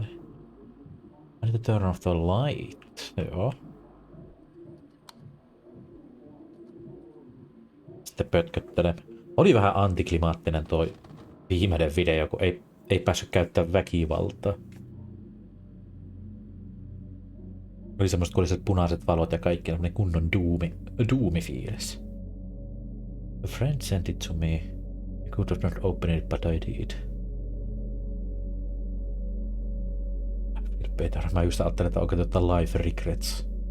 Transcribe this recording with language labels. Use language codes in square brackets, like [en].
[en] I need to turn off the light. [fi] Joo. Sitten pötköttelen. Oli vähän antiklimaattinen toi viimeinen video, kun ei ei päässyt käyttämään väkivaltaa. Oli semmoista, kun oli se punaiset valot ja kaikki, semmoinen kunnon doomi-fiilis. [en] A friend sent it to me. I could have not opened it, but I did. Better. [fi] Mä just ajattelin, että onko jotain [en] life regrets.